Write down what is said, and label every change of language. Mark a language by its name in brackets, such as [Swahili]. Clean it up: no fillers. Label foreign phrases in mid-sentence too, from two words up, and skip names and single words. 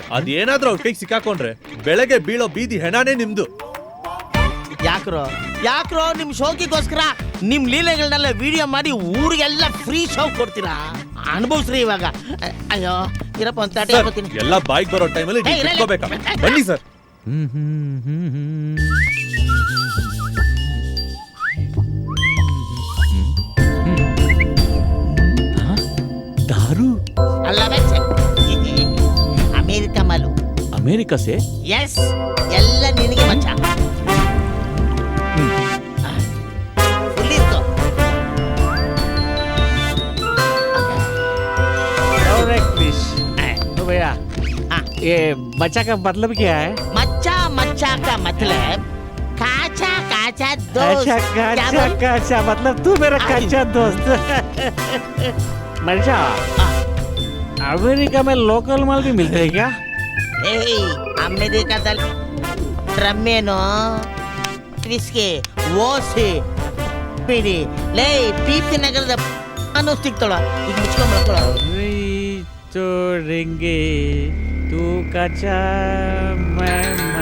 [Kannada] ಅದೇನಾದ್ರೂ ಅವ್ರ ಕೈಗೆ ಸಿಕ್ಕಾಕೊಂಡ್ರೆ ಬೆಳಗ್ಗೆ ಬೀಳೋ ಬೀದಿ ಹೆಣಾನೇ ನಿಮ್ದು. ಯಾಕ್ರೋ ನಿಮ್ ಶೋಕಿಗೋಸ್ಕರ ನಿಮ್ ಲೀಲೆಗಳನ್ನೆಲ್ಲ ವಿಡಿಯೋ ಮಾಡಿ ಊರಿಗೆಲ್ಲ ಫ್ರೀ ಶೋ ಕೊಡ್ತೀರಾ? ಅನುಭವಿಸ್ರಿ ಇವಾಗ. ಅಯ್ಯೋ ಇರಪ್ಪ ಅಂತ ಎಲ್ಲ ಬಾಯ್ಗೆ ಬರೋ ಟೈಮಲ್ಲಿ ಇಟ್ಕೋಬೇಕಾ? ಬನ್ನಿ ಸರ್. [Hindi] दारू? [Kannada] ಅಲ್ಲ ಅಮೆರಿಕ ಮಾಲು. [Hindi] अमेरिका से? यस, [Kannada] ಎಲ್ಲ ನಿನಗೆ ಮಚ್ಚ. [Hindi] फुल इसको क्रिश तो भैया ये मच्चा का मतलब क्या है? मच्चा का मतलब काचा काचा दोस्त. अच्छा काचा मतलब तू मेरा काचा दोस्त. मच्चा, अमेरिका में लोकल माल भी मिलते हैं क्या? [Kannada] ಅಮೆರಿಕಾದಲ್ಲಿ ಡ್ರಮ್ಮೇನೋ, ವಿಸ್ಕಿ, ಓಸಿ, ಬಿಡಿ ಲೇ ಪೀಪಿ ನಗರದ ಅನ್ನೋ ಸಿಗ್ತಾಳ. ಈಗ ಮುಚ್ಕೊಂಡ್ ಮಾಡ್ಕೊಳ. [Hindi] छोड़ेंगे तू काचा मैं